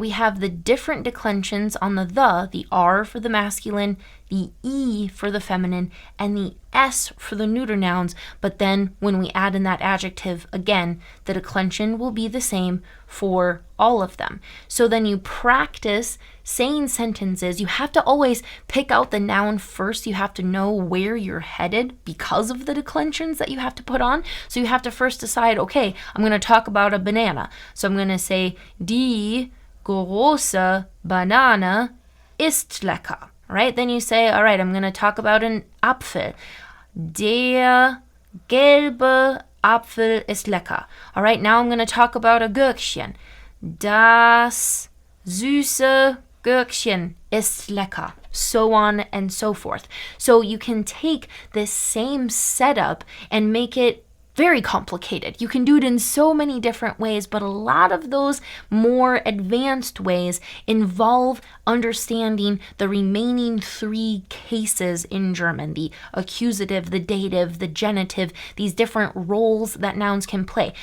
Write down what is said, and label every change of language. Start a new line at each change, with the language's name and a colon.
English: We have the different declensions on the R for the masculine, the E for the feminine, and the S for the neuter nouns, but then when we add in that adjective, again, the declension will be the same for all of them. So then you practice saying sentences. You have to always pick out the noun first. You have to know where you're headed because of the declensions that you have to put on. So you have to first decide, okay, I'm going to talk about a banana. So I'm going to say,
German: die große Banane ist lecker.
English: Right? Then you say, all right, I'm going to talk about an Apfel.
German: Der gelbe Apfel ist lecker.
English: All right, now I'm going to talk about a Gürkchen.
German: Das süße Gürkchen ist lecker.
English: So on and so forth. So you can take this same setup and make it very complicated. You can do it in so many different ways, but a lot of those more advanced ways involve understanding the remaining three cases in German: the accusative, the dative, the genitive, these different roles that nouns can play.